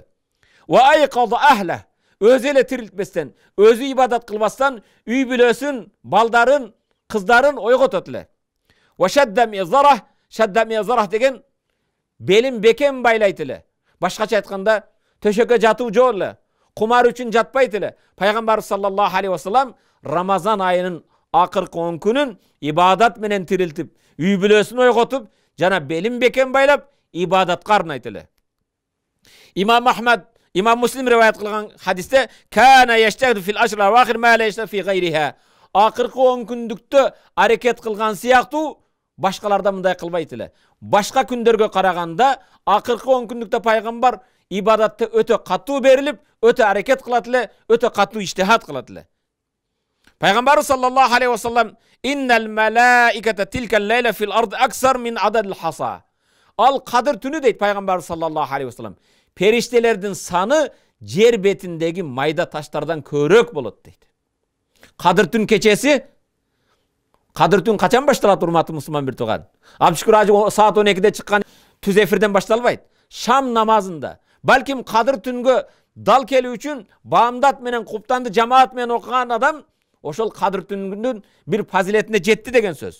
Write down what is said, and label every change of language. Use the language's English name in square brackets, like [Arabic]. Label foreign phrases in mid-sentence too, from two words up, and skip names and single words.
[Arabic] وأيقظ أهله, [Kyrgyz] өзү эле тирилтпестен, өзү ибадат кылбастан үй бүлөсүн, балдарын, кыздарын ойготот эле. [Arabic] وشد مئزره [Kyrgyz] деген белин бекем байлайт эле. Башкача айтканда төшөккө жатуу жок эле. Кумар үчүн жатпайт эле. Пайгамбар [Arabic] صلى الله عليه وسلم [Kyrgyz] Рамазан айынын акыркы 10 күнүн ибадат менен тирилтип, үй бүлөсүн ойготуп, жана белин бекем байлап ибадатка арнайт эле. Имам Ахмад, Имам Муслим риваят кылган хадисте [Arabic] كان يجتهد في العشر الأواخر ما لا يجتهد في غيره. [Kyrgyz] Акыркы 10 күндүктө аракет кылган сыяктуу башкаларда мындай кылбайт эле. Башка күндөргө караганда акыркы 10 күндүктө пайгамбар ибадатты өтө катуу берилип, өтө аракет кылат эле, өтө катуу иштихат кылат эле. [Arabic] Пайгамбар صلى الله عليه وسلم إن الملائكة تلك الليلة في الأرض أكثر من عدد الحصى. [Kyrgyz] Ал кадыр түнү дейт пайгамбар [Arabic] صلى الله عليه وسلم. [Kyrgyz] Периштелердин саны жер бетиндеги майда таштардан көбүрөөк болот дейт. Кадыр түн кечеси, кадыр түн качан башталат урматтуу мусулман бир тууган? Абшүкүр ажы саат 12-де чыккан түз эфирден башталбайт. Шам намазында, балким кадыр түнгө дал келүү үчүн баамдат менен куптанды жамаат менен окуган адам ошол кадыр түндүн бир фазилетине жетти деген сөз.